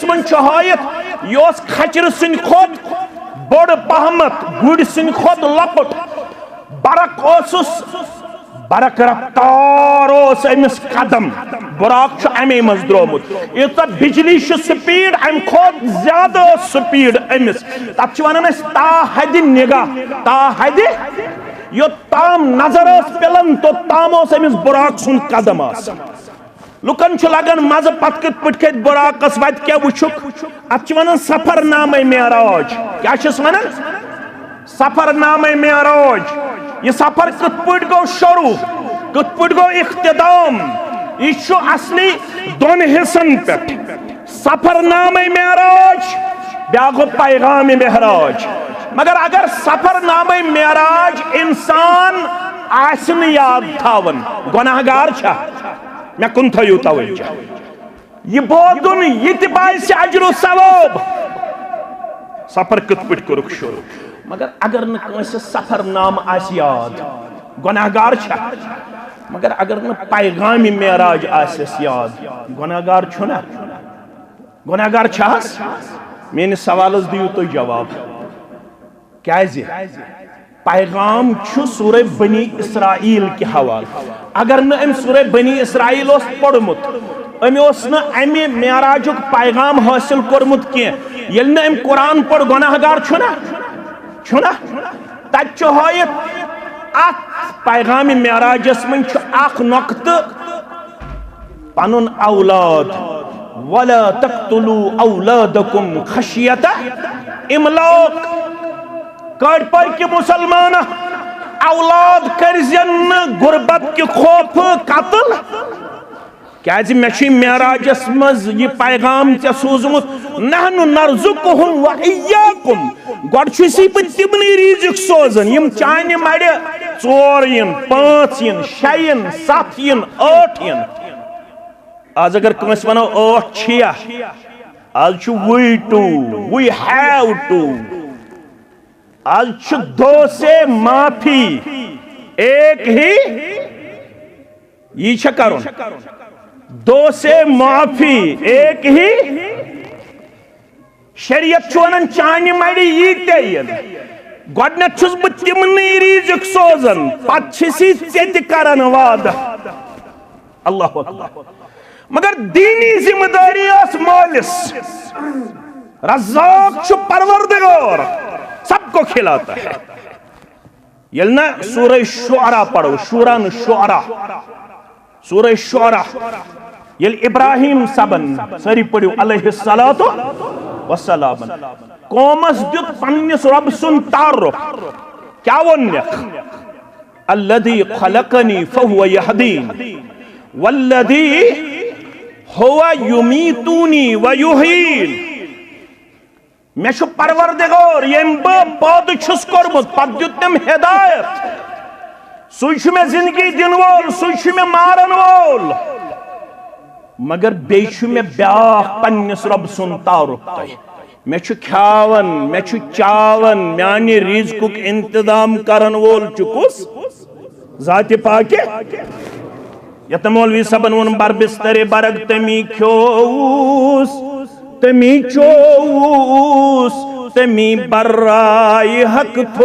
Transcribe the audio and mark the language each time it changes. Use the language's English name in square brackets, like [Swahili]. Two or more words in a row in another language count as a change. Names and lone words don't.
[Kashmiri] من چھ ہٲیِتھ یہ اوس کھچر سن کھۄت بوڑ پہمت گُرۍ سن کھۄت لۄکُٹ برق اوسُس برق رفتار اوس امس قدم براق چھ امی مز درامت یوتاہ بجلی چھ سپیڈ ام کھۄت زیادہ سپیڈ امس تب چھ ونان اس تا حد نگاہ تا حد یوتام نظر اس پلن توتام اوس امس براق سن قدم آسان لکن چھ لگان مزہ پت کت پٹ کھت براقس وت کیا وچھک ات چھ ونان سفر نامہ معراج کیا چھس ونان سفر نامہ معراج یہ سفر کت پٹ گو شروع کت پٹ گو اختتام یہ چھو اصلی دون حصن پٹ سفر نامہ معراج بیاگو پیغام معراج مگر اگر سفر نامہ معراج انسان آسن یاد تھاون گناہ گار چھا میں کن تھا یوں توجہ یہ بودن یہ باعث اجر و ثواب سفر کت پٹ کرک شروع مگر اگر نہ کانٛسہِ سفر نام آسہِ یاد گناہ گار چھا مگر اگر نہ پیغام معراج آسیس یاد گناہ گار چھُنا گناہ گار چھاس میٲنِس سوالس دِیِو تُہۍ جواب کیازِ پیغام چھُ سورہ بنی اسرائیل کے حوالہ اگر نہ ام سورہ بنی اسرائیل اوس پوٚرمُت امی اوس نہ امی معراجُک پیغام حٲصِل کوٚرمُت کینٛہہ ییٚلہِ نہ ام قرآن پوٚر گناہ گار چھُنا چھُنا تتہِ چھُ ہٲیِتھ اتھ پیغام معراجس من چھُ اکھ نۄقطہٕ پنُن اولاد [Arabic] ولا تقتلوا اولادکم خشیۃ املاق [Kashmiri] کڑ پر کہ مسلمان اولاد کرزن [Urdu] غربت کے خوف [Kashmiri] قتل کیازِ مےٚ چھُ معراجس منٛز یہِ پیغام ژےٚ سوٗزمُت [Arabic] نحنُ نرزقہم وإیاکم [Kashmiri] گۄڈٕ چھُسے بہٕ تِمنٕے رزق سوزان یِم چانہِ مڑِ 4 یِن 5 یِن 6 یِن 7 یِن 8 یِن آز اگر کٲنٛسہِ ونو 8 چھِیا آز چھُ [English] we have to [Kashmiri] آج چھُ 2 [Urdu] سے معافی ایک ہی [Kashmiri] یہ چھا کرون 2 [Urdu] سے معافی ایک ہی [Kashmiri] شریعت چھو انن چانی مڑی یہ تین گۄڈنیٚتھ چھُس بہٕ تِمنٕے ریٖزِق سوزان پتہٕ چھِسی ژےٚ تہِ کران وعدٕ [Arabic] اللہ اکبر [Kashmiri] مگر دینی ذمہ داری ٲس مٲلِس رزاق چھُ پروردگار [Urdu] سب کو کھلاتا ہے [Kashmiri] ییٚلہِ نا سورہ شعراء پڑھو شورا نہٕ شعراء سورہ شعراء ییٚلہِ ابراہیم صبن سٲری پٔرِو علیہ [Arabic] الصلاۃ والسلام [Kashmiri] قومس دیُت پننِس رۄبہٕ سُنٛد تعارُف کیٛاہ ووٚننکھ [Arabic] الذی خلقنی فہو یہدین والذی هو یمیتونی ویحیین [Kashmiri] میں چھُ پروردگار ییٚمۍ بہٕ پٲدٕ چھُس کوٚرمُت پتہٕ دیُت تٔمۍ ہدایت سُے چھُ مےٚ زندگی دِنہٕ وول سُے چھُ مےٚ مارن وول مگر بیٚیہِ چھُ مےٚ بیٛاکھ پننِس رۄبہٕ سُنٛد تعارُف تۄہہِ میں چھُ کھیاون میں چھُ چاون میانہِ رزقُک انتظام کرن وول چھُ کُس ذاتِ پاکہِ یتھ مولوی صاحبن ووٚن بربسترِ برگ تمی کھیووُس تمی چووُس تمی برائے حق